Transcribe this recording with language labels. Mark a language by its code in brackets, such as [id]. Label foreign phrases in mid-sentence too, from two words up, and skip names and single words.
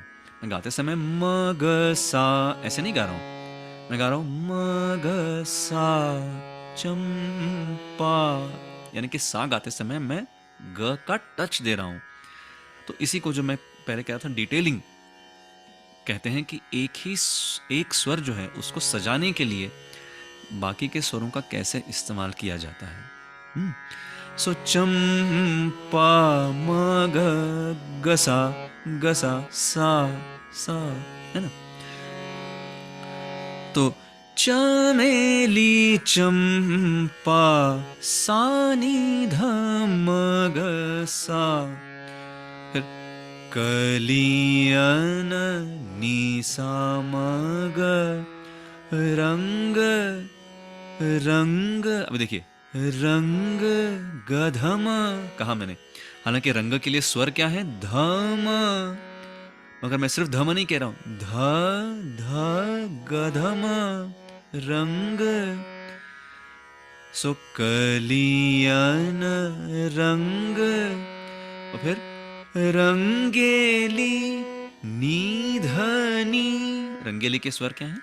[hi] मैं गाते समय म ग सा ऐसे नहीं गा रहा हूं, मैं गा रहा हूं म ग सा चंपा, यानी कि सा गाते समय मैं ग का टच दे रहा हूं। तो इसी को जो मैं पहले कह रहा था डिटेलिंग कहते हैं, कि एक स्वर जो है उसको सजाने के लिए बाकी के स्वरों का कैसे इस्तेमाल किया जाता है। सो चंपा म ग गसा, गसा सा, सा, है ना। तो चमेली चंपा सा नी ध म ग सा, फिर कलियन नी सा म ग, रंग, रंग, अभी देखिए रंग गधम कहा मैंने, हालांकि रंग के लिए स्वर क्या है? धम, मगर मैं सिर्फ धम नहीं कह रहा हूं, ध ध गधम रंग। सो कलियन रंग, और फिर रंगेली नीधनी, रंगेली के स्वर क्या है?